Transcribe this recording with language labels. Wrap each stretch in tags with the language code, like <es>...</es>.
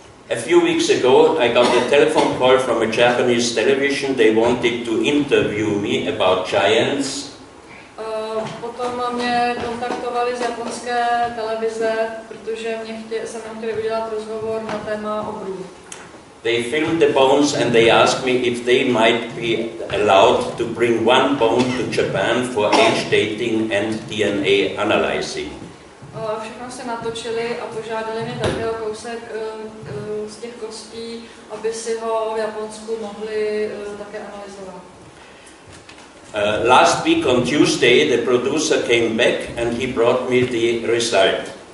<en>A few weeks ago I got a telephone call from a Japanese television. They wanted to interview me about giants.</en> <cs>Potom mě kontaktovali z japonské televize, protože se mnou chtěli udělat rozhovor na téma obrů.</cs> <en>They filmed the bones and they asked me if they might be allowed to bring one bone to Japan for age dating and DNA analyzing.</en> <cs>Všechno se natočili a požádali mě také o kousek z těch kostí, aby si ho v Japonsku mohli také analyzovat.</cs> <en>Last week on Tuesday, the producer came back and he brought me the result.</en>